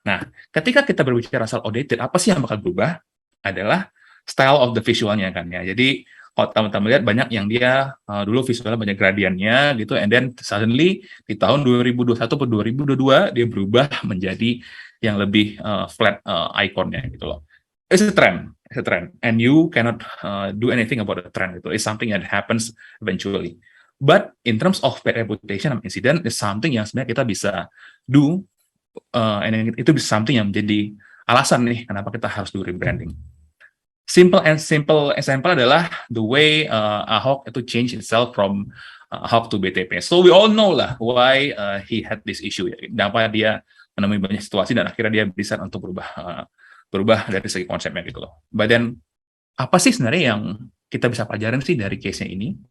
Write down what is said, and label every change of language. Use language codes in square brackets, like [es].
[id] Nah, ketika kita berbicara soal outdated, apa sih yang bakal berubah? Adalah [en] style of the [id] visualnya kan ya. Jadi kalau teman-teman lihat banyak yang dia dulu visualnya banyak gradiennya gitu, [en] and then suddenly [id] di tahun 2021 atau 2022 dia berubah menjadi yang lebih flat ikonnya gitu loh. [en] It's a trend, and you cannot do anything about the trend [id] itu. [en] It's something that happens eventually. But in terms of bad reputation and incident, is something [id] yang sebenarnya kita bisa [en] do, and [id] itu bisa [en] something [id] yang menjadi alasan nih kenapa kita harus [en] do rebranding. Simple example [id] adalah [en] the way Ahok itu change itself from Ahok to BTP. So we all know lah why he had this issue ya. [id] Kenapa dia menemui banyak situasi dan akhirnya dia bisa untuk berubah dari segi konsepnya gitu loh. [en] But then [id] apa sih sebenarnya yang kita bisa pelajarin sih dari case-nya ini?